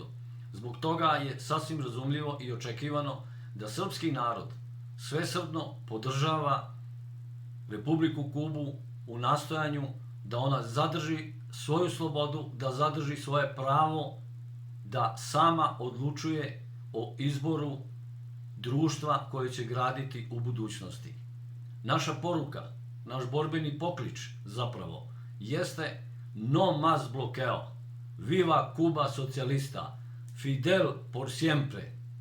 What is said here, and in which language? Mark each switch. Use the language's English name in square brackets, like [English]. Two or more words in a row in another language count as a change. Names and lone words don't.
[Serbian] Zbog toga je sasvim razumljivo i očekivano da srpski narod svesrdno podržava Republiku Kubu u nastojanju da ona zadrži svoju slobodu, da zadrži svoje pravo da sama odlučuje o izboru društva koje će graditi u budućnosti. Naša poruka, naš borbeni poklič zapravo jeste [Spanish] no más bloqueo, viva Cuba socialista, Fidel por siempre.